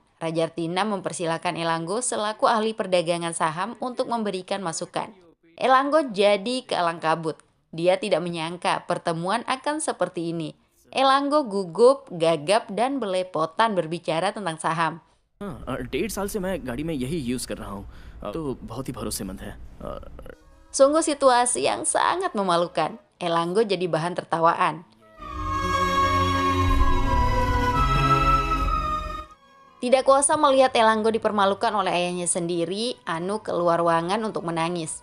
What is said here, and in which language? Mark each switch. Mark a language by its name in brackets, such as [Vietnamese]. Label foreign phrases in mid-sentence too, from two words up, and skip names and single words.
[Indonesian] Rajartinam mempersilahkan Elango selaku ahli perdagangan saham untuk memberikan masukan. Elango jadi kealang kabut. Dia tidak menyangka pertemuan akan seperti ini. Elango gugup, gagap, dan belepotan berbicara tentang saham. [Hindi] 1.5 साल से मैं गाड़ी में यही यूज कर रहा हूँ तो बहुत ही भरोसेमंद है. [Indonesian] Sungguh situasi yang sangat memalukan. Elango jadi bahan tertawaan. Tidak kuasa melihat Elango dipermalukan oleh ayahnya sendiri, Anu keluar ruangan untuk menangis.